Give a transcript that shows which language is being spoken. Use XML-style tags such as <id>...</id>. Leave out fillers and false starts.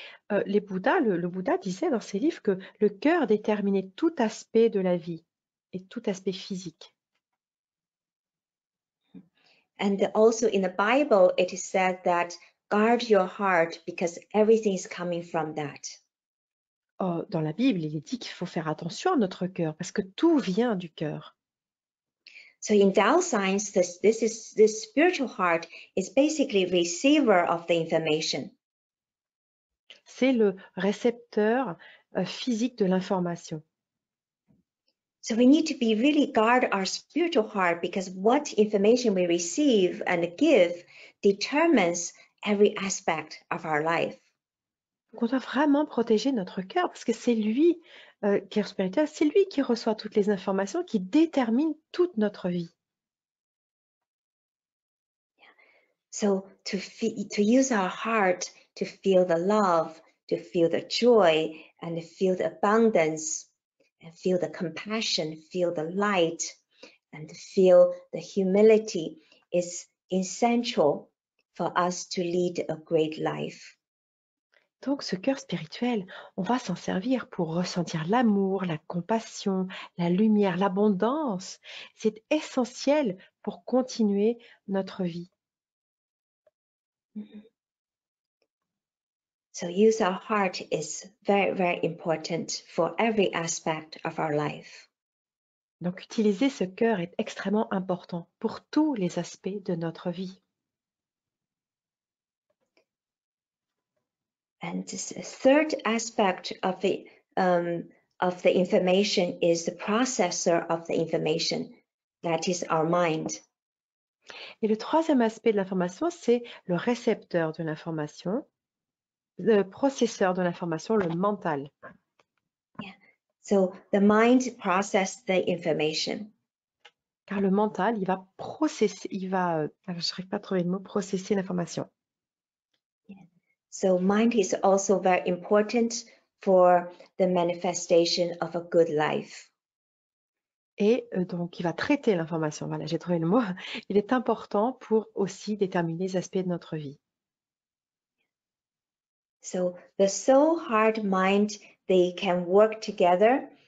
<fr>Le Bouddha disait dans ses livres que le cœur déterminait tout aspect de la vie et tout aspect physique.</fr> <en>And also in the Bible, it is said that guard your heart because everything is coming from that.</en> <fr>Dans la Bible, il est dit qu'il faut faire attention à notre cœur parce que tout vient du cœur.</fr> <en>So in Tao Science, this spiritual heart is basically receiver of the information.</en> <fr>C'est le récepteur physique de l'information.</fr> <en>So we need to be really guard our spiritual heart because what information we receive and give determines every aspect of our life.</en> <fr>Donc on doit vraiment protéger notre cœur parce que c'est lui, cœur spirituel, c'est lui qui reçoit toutes les informations, qui détermine toute notre vie.</fr> <en>So to use our heart to feel the love, to feel the joy, and feel the abundance, and feel the compassion, feel the light, and feel the humility is essential for us to lead a great life.</en> <fr>Donc ce cœur spirituel, on va s'en servir pour ressentir l'amour, la compassion, la lumière, l'abondance. C'est essentiel pour continuer notre vie.</fr> <en>So use our heart is very, very important for every aspect of our life.</en> <fr>Donc utiliser ce cœur est extrêmement important pour tous les aspects de notre vie.</fr> <en>And this third aspect of the information is the processor of the information, that is our mind.</en> <fr>Et le troisième aspect de l'information, c'est le récepteur de l'information. le processeur de l'information, le mental.</fr> <en>So the mind processes the information.</en> <fr>Car le mental, il va processer, je n'arrive pas à trouver le mot, processer l'information.</fr> <en>So mind is also very important for the manifestation of a good life.</en> <fr>Et donc, il va traiter l'information. Voilà, j'ai trouvé le mot. Il est important pour aussi déterminer les aspects de notre vie.</fr> <en>So the soul, heart, mind, they can work together.</en>